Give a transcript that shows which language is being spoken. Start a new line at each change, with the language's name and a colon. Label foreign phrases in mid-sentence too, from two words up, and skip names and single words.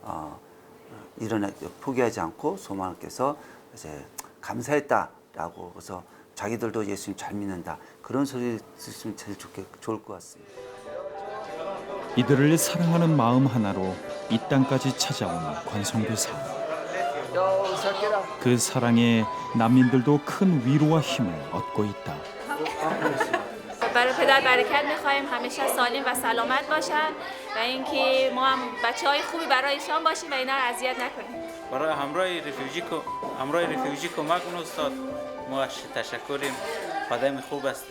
Korean: 포기하지 않고 소망을 깨서 이제 감사했다라고 그래서 자기들도 예수님 잘 믿는다 그런 소리 들으시면 제일 좋을 것 같습니다. 이들을 사랑하는 마음 하나로 이 땅까지 찾아온 권성교사. 그 사랑에 난민들도 큰 위로와 힘을 얻고 있다.
Persian: برای پدر برکت می‌خوایم همیشه سالم و سلامت باشن و اینکه ما هم بچه‌های خوبی برایشان باشیم و اینا رو اذیت نکنیم. برای همراه رفیوجی کمک کن استاد. ما تشکریم. آدم خوب هستن.